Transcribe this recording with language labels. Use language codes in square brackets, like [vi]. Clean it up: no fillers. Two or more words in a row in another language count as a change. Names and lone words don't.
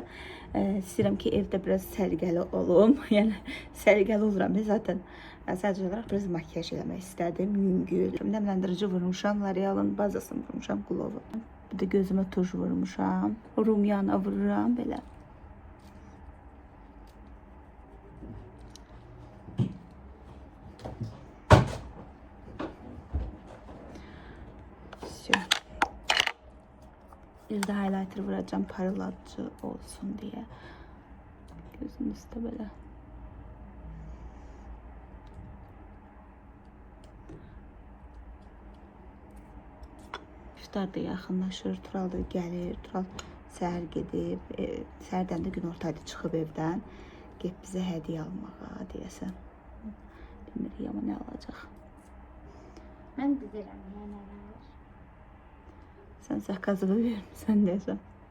[az] İstəyirəm ki, evdə biraz səliqəli olum. Yəni, səliqəli oluram. [tr] Ben zaten [az] sadəcə olaraq biraz makyaj eləmək istədim. Yüngül. Nəmləndirici vurmuşam. L'Oreal'ın bazasını vurmuşam. Glovu. Bir də gözümə tuj vurmuşam. Rumyana vururam belə. [tr] Bir de highlighter vuracağım parıltıcı olsun diye. Gözünüzde böyle. [az] İftar da yaxınlaşır. Tural da gəlir. Tural səhər gedib. Səhərdən də gün ortayda çıxıb evdən. Get bizə hədiyyə almağa deyəsən. Bilmirik ama ne alacaq. Ben bilirəm nələr. Sen zakazını vermişsən deyəsən.